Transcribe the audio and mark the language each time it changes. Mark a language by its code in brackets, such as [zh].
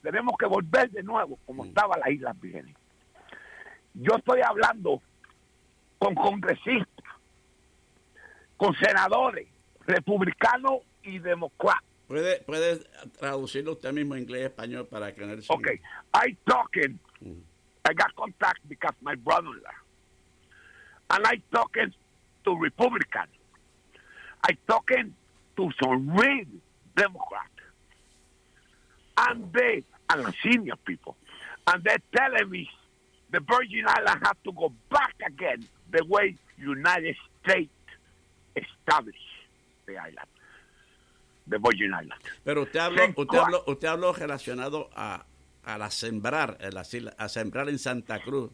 [es] Tenemos que volver de nuevo como estaba la isla Virgenes. Yo estoy hablando con congresistas, con senadores, republicanos y demócratas. ¿Puede traducirlo usted mismo en inglés y español para que no [en] sea? Okay, I talking. I got contact because my brother-in-law. And I talking to Republicans. I talking to some real Democrats. And they, and the senior people, and they're telling me the Virgin Islands have to go back again the way United States established the island, the Virgin Islands. [es] Pero usted habló relacionado a sembrar en las islas, a sembrar en Santa Cruz.